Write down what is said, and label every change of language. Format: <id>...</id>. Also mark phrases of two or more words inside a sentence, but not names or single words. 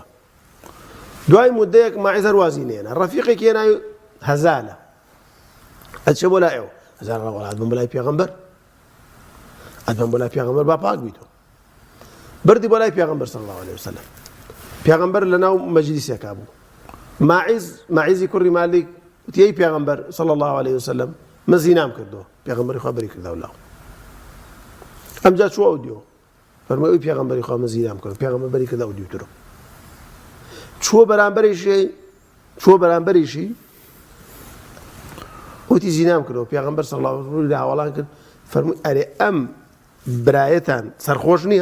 <ckb>دوای مدەیەک ماعیز هەروازی نێنە، ڕەفیقێکی هێناوی هەزالە، ئەچێ بۆ لای ئێوە، هەزال ڕەوەڵا ئەتبەم بۆ لای پێغەمبەر، ئەتبەم بۆ لای پێغەمبەر با پاک بیتەوە. بردی بۆ لای پێغەمبەر</ckb> <ar>صلی الله عليه وسلم.</ar> <ckb>پێغەمبەر لەناو مەجلیسێکا بوو، ماعیزی کوڕی مالیک وتی ئەی پێغەمبەر</ckb> <ar>صلی الله عليه وسلم</ar> <ckb>من زینام کردووە، پێغەمبەری خوا بەری کردەوە لاو. ئەمجا چووە ئەو دیوە فەرمووی ئەی پێغەمبەری خوا من زینام کردووە، پێغەمبەر بەری کردەوە دیوترە. چووە بەرامبەریشی وتی زینام کردەوە، پێغەمبەر</ckb> <ar>صلی الله عليه وسلم</ar> <ckb>لە هاوڵان کرد، فەرمووی ئەرێ ئەم برایەتان سەرخۆش نییە؟</ckb>